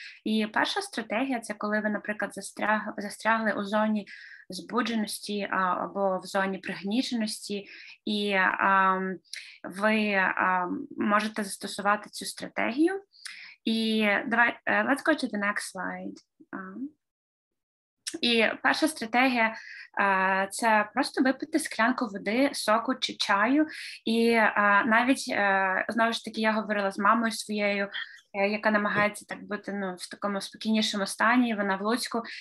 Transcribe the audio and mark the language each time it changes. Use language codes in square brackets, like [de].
[uk] І перша стратегія – це коли ви, наприклад, застрягли у зоні збудженості або в зоні пригніченості, і ви можете застосувати цю стратегію. І давай, [en] let's go to the next slide. [uk] І перша стратегія – це просто випити склянку води, соку чи чаю. І навіть, знову ж таки, я говорила з мамою своєю, яка намагається так бути в такому спокійнішому стані, вона в Луцьку.